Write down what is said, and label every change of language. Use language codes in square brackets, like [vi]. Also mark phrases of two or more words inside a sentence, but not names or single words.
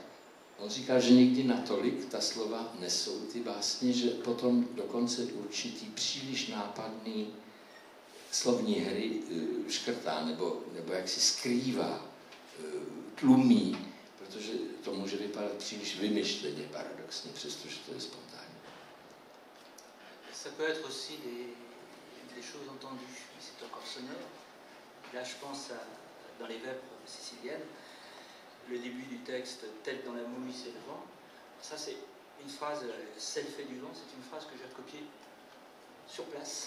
[cs] On říká, že někdy natolik ta slova nesou ty básně, že potom dokonce určitý příliš nápadný slovní hry škrtá, nebo jak si skrývá, tlumí, protože to může vypadat příliš vymyšleně, paradoxně, přestože to je spontánní. [fr] Ça peut être aussi des choses entendues, mais c'est encore sonore. Là, je pense dans les vêpres siciliennes, le début du texte, tête dans la mouille, c'est le vent. Ça, c'est une phrase, celle fait du vent, c'est une phrase que j'ai recopiée sur place.